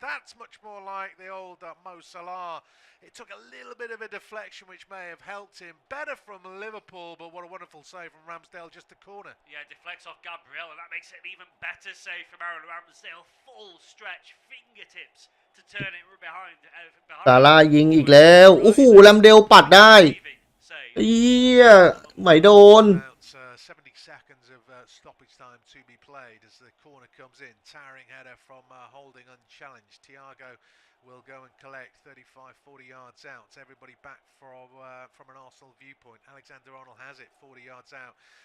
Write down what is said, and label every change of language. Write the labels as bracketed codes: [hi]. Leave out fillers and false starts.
[en] That's much more like the old Mo Salah. It took a little bit of a deflection which may have helped him. Better from Liverpool, but what a wonderful save from Ramsdale, just a corner. Yeah, deflects off Gabriel, and that makes it an even better save from Aaron Ramsdale. Full stretch, fingertips to turn it behind. [th] ซาร่ายิงอีกแล้วโอ้โหแลมเดลปัดได้เอี้ยไม่โดน [en] 70 seconds of stoppage time to be played as the corner comes in. Towering header from Holding unchallenged. Thiago will go and collect 35-40 yards out. Everybody back from an Arsenal viewpoint. Alexander-Arnold has it 40 yards out.